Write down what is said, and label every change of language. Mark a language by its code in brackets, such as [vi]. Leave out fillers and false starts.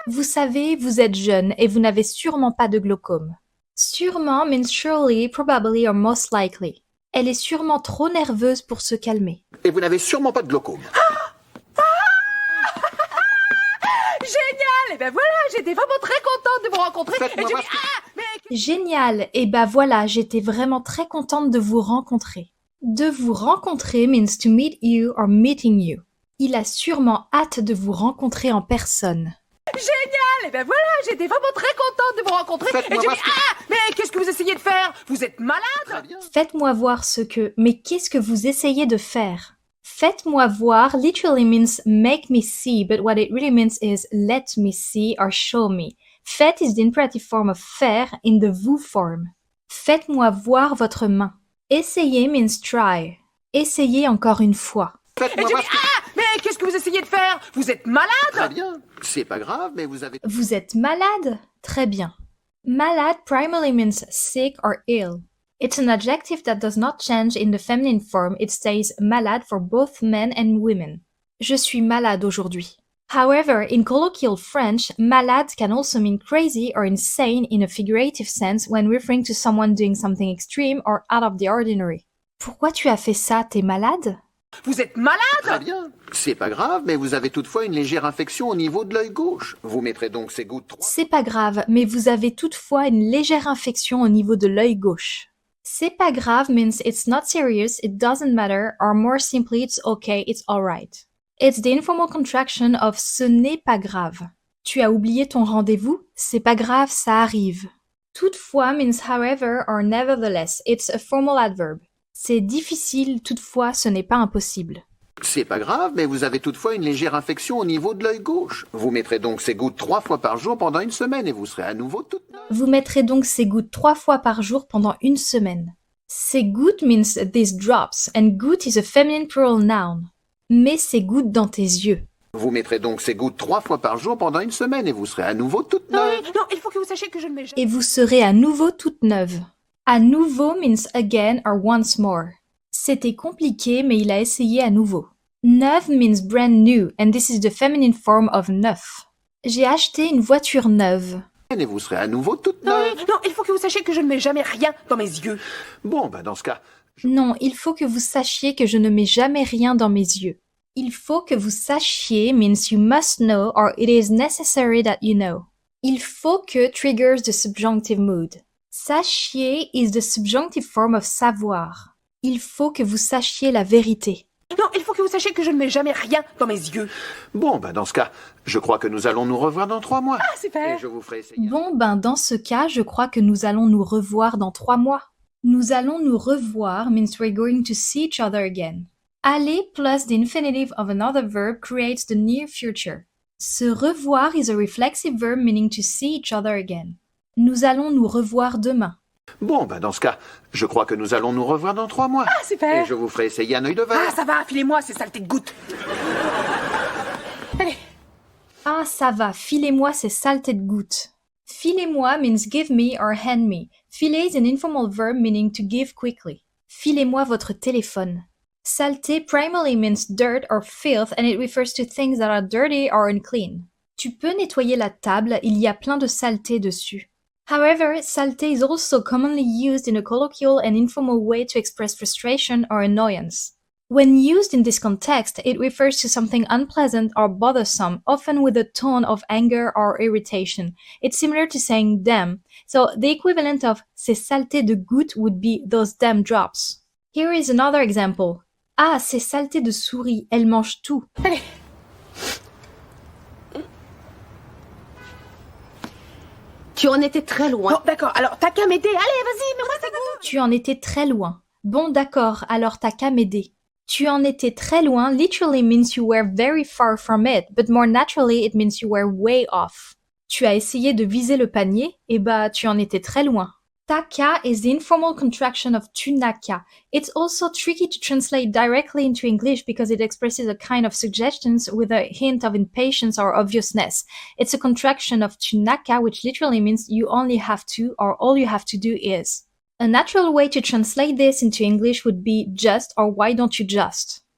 [fr] Vous savez, vous êtes jeune et vous n'avez sûrement pas de glaucome. [en] Sûrement means surely, probably or most likely. [fr] Elle est sûrement trop nerveuse pour se calmer. Et vous n'avez sûrement pas de glaucome. Génial. Et ben voilà, j'étais vraiment très contente de vous rencontrer. Faites-moi Et j'ai voir dit, ce que- Génial. Et bah voilà, j'étais vraiment très contente de vous rencontrer. [en] De vous rencontrer means to meet you or meeting you. [fr] Il a sûrement hâte de vous rencontrer en personne. Génial. Et ben voilà, j'étais vraiment très contente de vous rencontrer. Et Faites-moi j'ai voir dit, ce que- mais qu'est-ce que vous essayez de faire? Vous êtes malade. Très bien. Faites-moi voir ce que... Mais qu'est-ce que vous essayez de faire? [en] Faites-moi voir literally means make me see, but what it really means is let me see or show me. Faites is the imperative form of faire in the vous form. [fr] Faites-moi voir votre main. [en] Essayer means try. [fr] Essayez encore une fois. Faites-moi Jimmy, voir ce que... mais qu'est-ce que vous essayez de faire? Vous êtes malade? Très bien. C'est pas grave, mais vous avez... Vous êtes malade? Très bien. [en] Malade primarily means sick or ill. It's an adjective that does not change in the feminine form. It stays malade for both men and women. [fr] Je suis malade aujourd'hui. [en] However, in colloquial French, malade can also mean crazy or insane in a figurative sense when referring to someone doing something extreme or out of the ordinary. [fr] Pourquoi tu as fait ça? T'es malade? Vous êtes malade? Très bien. C'est pas grave, mais vous avez toutefois une légère infection au niveau de l'œil gauche. Vous mettrez donc ces gouttes 3... C'est pas grave, mais vous avez toutefois une légère infection au niveau de l'œil gauche. [en] C'est pas grave means it's not serious, it doesn't matter, or more simply it's okay, it's alright. It's the informal contraction of ce n'est pas grave. [fr] Tu as oublié ton rendez-vous? C'est pas grave, ça arrive. [en] Toutefois means however or nevertheless, it's a formal adverb. [fr] C'est difficile, toutefois ce n'est pas impossible. C'est pas grave, mais vous avez toutefois une légère infection au niveau de l'œil gauche. Vous mettrez donc ces gouttes 3 fois par jour pendant une semaine et vous serez à nouveau toute neuve. Vous mettrez donc ces gouttes 3 fois par jour pendant une semaine. [en] Ces gouttes means these drops, and goutte is a feminine plural noun. [fr] Mets ces gouttes dans tes yeux. Vous mettrez donc ces gouttes 3 fois par jour pendant une semaine et vous serez à nouveau toute Non, neuve. non, il faut que vous sachiez que je ne mets jamais... Et vous serez à nouveau toute neuve. À nouveau [en] means again or once more. [fr] C'était compliqué, mais il a essayé à nouveau. [en] Neuve means brand new, and this is the feminine form of neuf. [fr] J'ai acheté une voiture neuve. Et vous serez à nouveau toute Non, neuve. non, il faut que vous sachiez que je ne mets jamais rien dans mes yeux. Bon, bah dans ce cas, Non, il faut que vous sachiez que je ne mets jamais rien dans mes yeux. [en] Il faut que vous sachiez means you must know or it is necessary that you know. Il faut que triggers the subjunctive mood. Sachiez is the subjunctive form of savoir. [fr] Il faut que vous sachiez la vérité. Non, il faut que vous sachiez que je ne mets jamais rien dans mes yeux. bon, bah dans ce cas, je crois que nous allons nous revoir dans 3 mois. Ah, super. Et je vous ferai essayer. Bon, ben dans ce cas, je crois que nous allons nous revoir dans 3 mois. [en] Nous allons nous revoir means we're going to see each other again. Aller plus the infinitive of another verb creates the near future. Se revoir is a reflexive verb meaning to see each other again. [fr] Nous allons nous revoir demain. Bon, bah dans ce cas, je crois que nous allons nous revoir dans 3 mois. Ah, super. Et je vous ferai essayer un œil de verre. Ah, ça va, filez-moi ces saletés de gouttes. Allez. Ah, ça va, filez-moi ces saletés de gouttes. [en] Filez-moi means give me or hand me. Filer is an informal verb meaning to give quickly. [fr] Filez-moi votre téléphone. [en] Saleté primarily means dirt or filth and it refers to things that are dirty or unclean. [fr] Tu peux nettoyer la table, il y a plein de saleté dessus. [en] However, saleté is also commonly used in a colloquial and informal way to express frustration or annoyance. When used in this context, it refers to something unpleasant or bothersome, often with a tone of anger or irritation. It's similar to saying damn, so the equivalent of [fr] ces saletés de gouttes [en] would be those damn drops. Here is another example. [fr] Ah, ces saletés de souris, elles mangent tout. Allez. Tu en étais très loin. Bon, d'accord, alors t'as qu'à m'aider. Allez, vas-y, mets-moi ces gouttes. Tu en étais très loin. Bon, d'accord, alors t'as qu'à m'aider. [en] Tu en étais très loin literally means you were very far from it, but more naturally it means you were way off. [fr] Tu as essayé de viser le panier, et bah tu en étais très loin. [en] Taka is the informal contraction of tu n'as qu'à. It's also tricky to translate directly into English because it expresses a kind of suggestions with a hint of impatience or obviousness. It's a contraction of tu n'as qu'à, which literally means you only have to or all you have to do is. A natural way to translate this into English would be just or why don't you just.